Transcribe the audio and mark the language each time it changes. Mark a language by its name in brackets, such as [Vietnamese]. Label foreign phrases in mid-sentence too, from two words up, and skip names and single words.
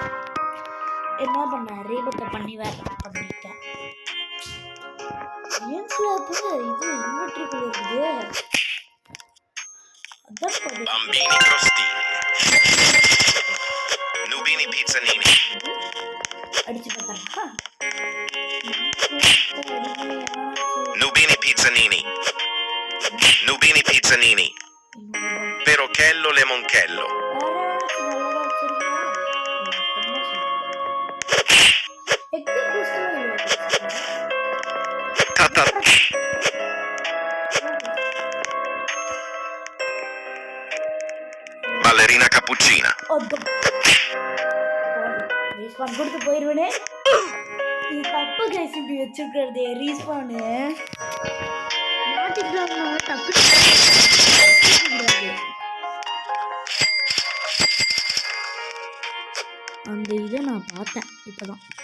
[Tamil] என்ன பண்ண ரீபத்தை பண்ணி வேண்டாம் பண்ணிட்டேன். இது இன்வெர்டருக்குள்ள இருக்குது. Bambini crostini. Nubini Pizzanini. அடிச்சு பார்த்தா Nubini Pizzanini. Nubini Pizzanini. Perochello Lemonchello. Tata. Ballerina cappuccina. ரீஸ்பான் கொடுத்து போயிடுவேனே. இது தப்பு கைஸ், இப்படி வச்சுருக்கிறது ரீஸ்பானு மாட்டிக்கிறாங்க. டக்கு அந்த இதை நான் பார்த்தேன் இப்போதான்.